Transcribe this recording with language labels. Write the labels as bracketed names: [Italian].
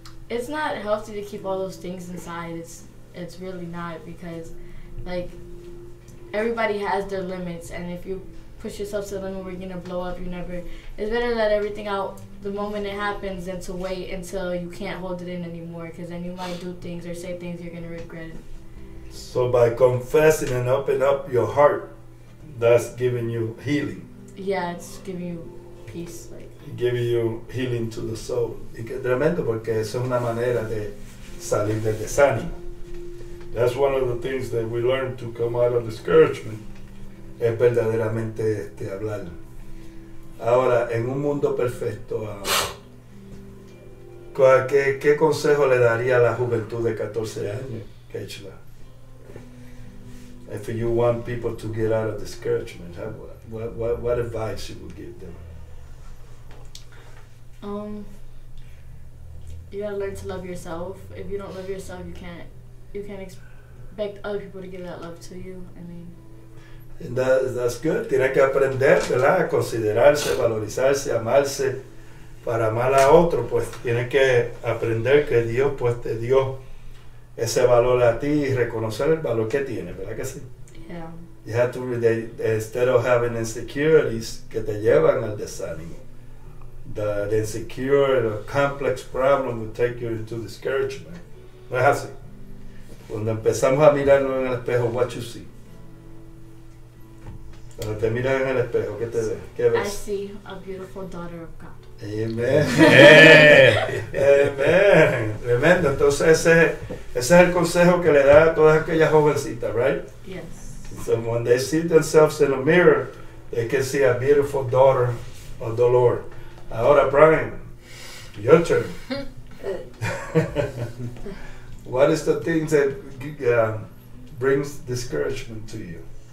[English] It's not healthy to keep all those things inside. It's really not, because, like, everybody has their limits, and if you push yourself to the limit where you're gonna blow up, it's better to let everything out the moment it happens than to wait until you can't hold it in anymore, because then you might do things or say things you're gonna regret it. So by confessing and opening up your heart, that's giving you healing. Yeah, it's giving you peace, like. Giving you healing to the soul. [Spanish] Y que tremendo, porque eso es una manera de salir del desánimo. [English] That's one of the things that we learn to come out of discouragement. [Spanish] Es verdaderamente hablar. Ahora, en un mundo perfecto, ¿qué consejo le daría a la juventud de 14 años, Keishla? [English] If you want people to get out of discouragement, what advice you would give them? You gotta learn to love yourself. If you don't love yourself, you can't expect other people to give that love to you. I mean. And that's good. [Spanish] Tiene que aprender, ¿verdad? A considerarse, valorizarse, amarse. Para amar a otro, pues tiene que aprender que Dios pues te dio ese valor a ti y reconocer el valor que tiene, ¿verdad que sí? [English] Yeah. You have to, instead of having insecurities [Spanish] que te llevan al desánimo, [English] the insecure, the complex problem will take you into discouragement. [Spanish] No es así. Cuando empezamos a mirarnos en el espejo, [English] what you see? [Spanish] Cuando te miras en el espejo, ¿qué te ves? ¿Qué ves? [English] I see a beautiful daughter of God. [Spanish] Amen. Amen. Tremendo. Entonces ese es el consejo que le da a todas aquellas jovencitas, right? [English] Yes. So when they see themselves in a mirror, they can see a beautiful daughter of the Lord. Ahora, Brian, your turn. What is the thing that brings discouragement to you?